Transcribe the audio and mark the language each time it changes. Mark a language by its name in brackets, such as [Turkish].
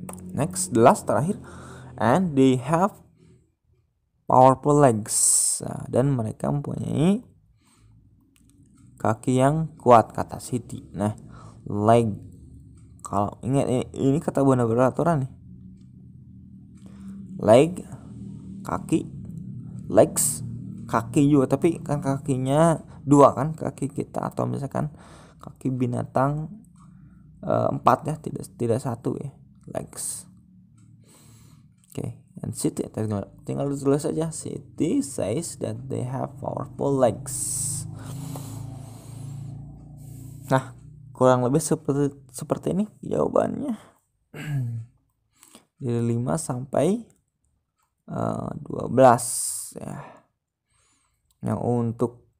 [English] Next, the last terakhir, and they have powerful legs. [Indonesian] Nah, dan mereka mempunyai kaki yang kuat, kata Siti. Nah, leg, kalau ingat ini kata benda beraturan nih. Leg, kaki, legs, kaki juga, tapi kan kakinya dua kan, kaki kita, atau misalkan kaki binatang 4 ya, tidak satu ya, legs. Oke, and Siti tinggal ditulis saja. [English] Siti says that they have powerful legs. [Indonesian] Nah, kurang lebih seperti ini jawabannya. Dari 5 sampai 12 ya. Yang untuk